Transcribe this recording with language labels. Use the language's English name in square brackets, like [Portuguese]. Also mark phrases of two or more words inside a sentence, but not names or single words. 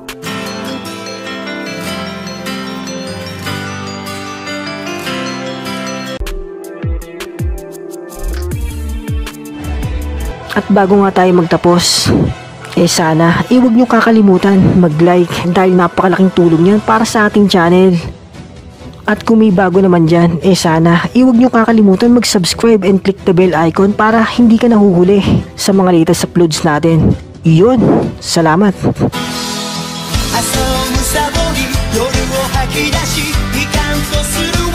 [Filipino] At bago nga tayo magtapos, sana huwag nyo kakalimutan mag-like dahil napakalaking tulong yan para sa ating channel. At kung may bago naman dyan, sana iwag nyo kakalimutan mag-subscribe [English] and click the bell icon [Filipino] para hindi ka nahuhuli sa mga [English] latest uploads [Filipino] natin. Iyon, salamat! [Japanese] 朝をむさぼり夜を吐き出しいかんとする